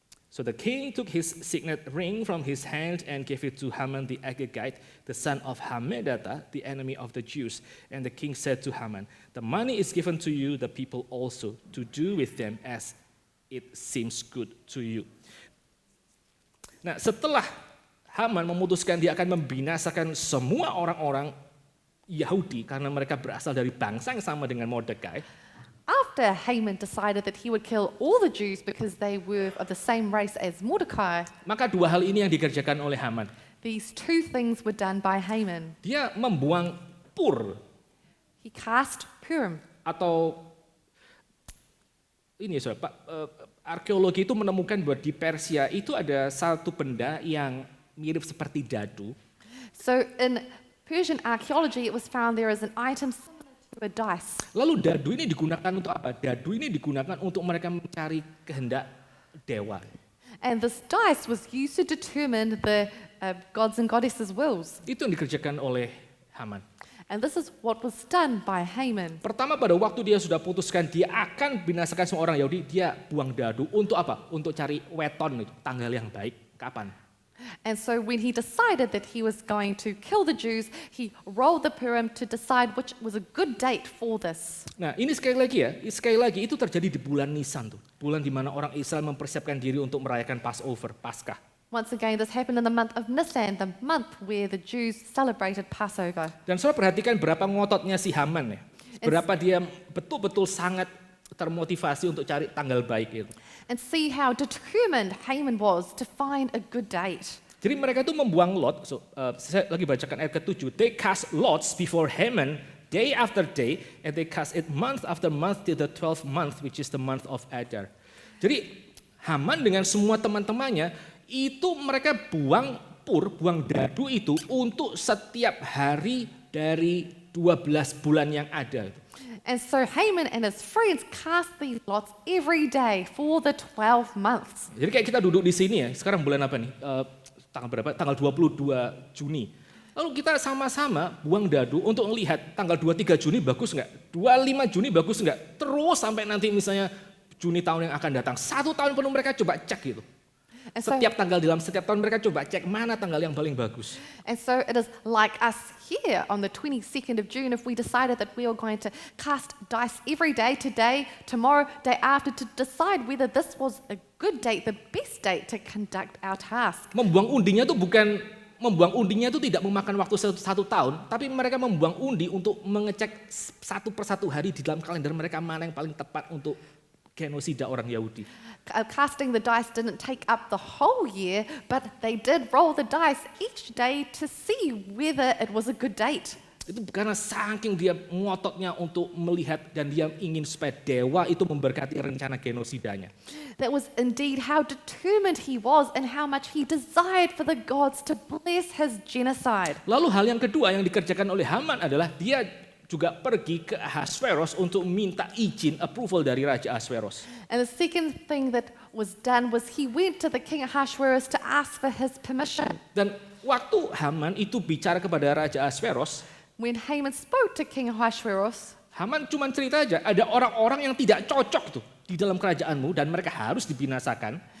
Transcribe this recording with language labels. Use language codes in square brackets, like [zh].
[en] So the king took his signet ring from his hand and gave it to Haman the Agagite, the son of Hammedatha, the enemy of the Jews. And the king said to Haman, "The money is given to you, the people also, to do with them as it seems good to you." [id] Nah, setelah Haman memutuskan dia akan membinasakan semua orang-orang Yahudi karena mereka berasal dari bangsa yang sama dengan Mordekai. [en] After Haman decided that he would kill all the Jews because they were of the same race as Mordecai, [id] Maka dua hal ini yang dikerjakan oleh Haman. [en] these two things were done by Haman. [id] Dia membuang pur [en] He cast Purim. [id] atau ini saudara, Pak, arkeologi itu menemukan bahwa di Persia itu ada satu benda yang mirip seperti dadu. [en] So in Persian archaeology, it was found there is an item similar to a dice. [id] Lalu dadu ini digunakan untuk apa? Dadu ini digunakan untuk mereka mencari kehendak dewa. [en] And this dice was used to determine the gods and goddesses' wills. [id] Itu yang dikerjakan oleh Haman. [en] And this is what was done by Haman. [id] Pertama pada waktu dia sudah putuskan dia akan binasakan semua orang Yahudi, dia buang dadu untuk apa? Untuk cari weton, tanggal yang baik. Kapan? [en] And so when he decided that he was going to kill the Jews, he rolled the Purim to decide which was a good date for this. [id] Nah, ini sekali lagi itu terjadi di bulan Nisan tuh. Bulan di mana orang Israel mempersiapkan diri untuk merayakan Passover, Paskah. [en] Once again, this happened in the month of Nisan, the month where the Jews celebrated Passover. [id] Dan saudara perhatikan berapa ngototnya si Haman ya. Berapa dia betul-betul sangat termotivasi untuk cari tanggal baik itu. [en] And see how determined Haman was to find a good date. [id] Jadi mereka itu membuang lot, saya lagi bacakan ayat ke-7. [en] They cast lots before Haman day after day, and they cast it month after month till the 12th month, which is the month of Adar. [id] Jadi Haman dengan semua teman-temannya, itu mereka buang dadu itu untuk setiap hari dari 12 bulan yang ada. [en] And so Haman and his friends cast these lots every day for the 12 months. [id] Jadi kayak kita duduk di sini ya, sekarang bulan apa nih? Tanggal berapa? Tanggal 22 Juni. Lalu kita sama-sama buang dadu untuk melihat tanggal 23 Juni bagus nggak? 25 Juni bagus nggak? Terus sampai nanti misalnya Juni tahun yang akan datang. 1 tahun penuh mereka coba cek gitu. Setiap tanggal dalam setiap tahun mereka coba cek mana tanggal yang paling bagus. [en] And so it is like us here on the 22nd of June, if we decided that we are going to cast dice every day, today, tomorrow, day after, to decide whether this was a good date, the best date to conduct our task. [id] Membuang undinya itu tidak memakan waktu 1 tahun, tapi mereka membuang undi untuk mengecek satu persatu hari di dalam kalender mereka mana yang paling tepat untuk genosida orang Yahudi. [en] Casting the dice didn't take up the whole year, but they did roll the dice each day to see whether it was a good date. [id] Itu karena saking dia ngototnya untuk melihat dan dia ingin supaya dewa itu memberkati rencana genosidanya. [en] That was indeed how determined he was and how much he desired for the gods to bless his genocide. [id] Lalu hal yang kedua yang dikerjakan oleh Haman adalah dia juga pergi ke Ahasveros untuk minta izin, approval dari Raja Ahasveros. [en] And the second thing that was done was he went to the king Ahasuerus to ask for his permission. [id] Dan waktu Haman itu bicara kepada Raja Ahasveros, [en] When Haman spoke to King Ahasuerus, [id] Haman cuma cerita aja, ada orang-orang yang tidak cocok tuh di dalam kerajaanmu dan mereka harus dibinasakan.